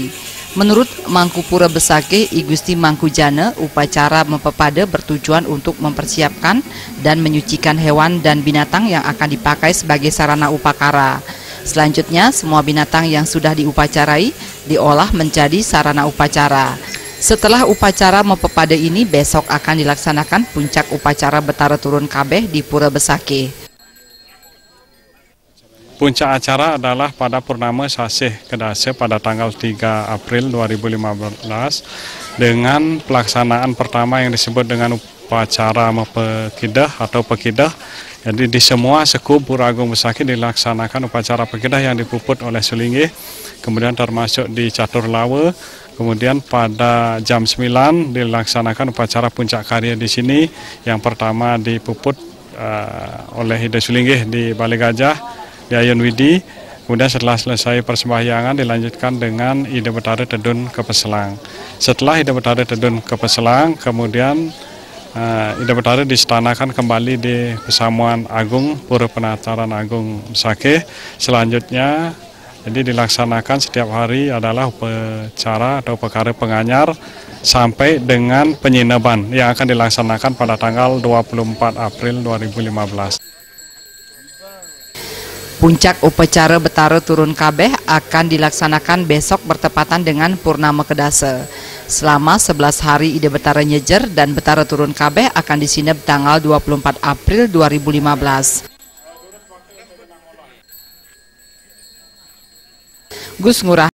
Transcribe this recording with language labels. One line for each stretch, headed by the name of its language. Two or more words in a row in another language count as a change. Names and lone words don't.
Indonesian: Menurut Mangku Pura Besakih, I Gusti Mangkujana, upacara Mapepade bertujuan untuk mempersiapkan dan menyucikan hewan dan binatang yang akan dipakai sebagai sarana upakara. Selanjutnya, semua binatang yang sudah diupacarai diolah menjadi sarana upacara. Setelah upacara Mapepade ini, besok akan dilaksanakan puncak upacara Betara Turun Kabeh di Pura Besakih. Puncak acara adalah pada Purnama Sasih Kedase pada tanggal 3 April 2015 dengan pelaksanaan pertama yang disebut dengan upacara Mapekidah atau Pekidah. Jadi di semua sekup Pura Agung Besakih dilaksanakan upacara Pekidah yang dipuput oleh Sulinggih, kemudian termasuk di Catur Lawe. Kemudian pada jam 9 dilaksanakan upacara puncak karya di sini. Yang pertama dipuput oleh Ida Sulinggih di Balai Gajah di Ayun Widi. Kemudian setelah selesai persembahyangan dilanjutkan dengan Ida Betara Tedun ke Peselang. Setelah Ida Betara Tedun ke Peselang, kemudian Ida Betara disetanakan kembali di Pesamuan Agung Pura Penataran Agung Besakih. Selanjutnya jadi dilaksanakan setiap hari adalah upacara atau upacara penganyar sampai dengan penyinaban yang akan dilaksanakan pada tanggal 24 April 2015. Puncak upacara Betara Turun Kabeh akan dilaksanakan besok bertepatan dengan Purnama Kedase. Selama 11 hari Ida Betara nyejer dan Betara Turun Kabeh akan disinep tanggal 24 April 2015. Gus Ngurah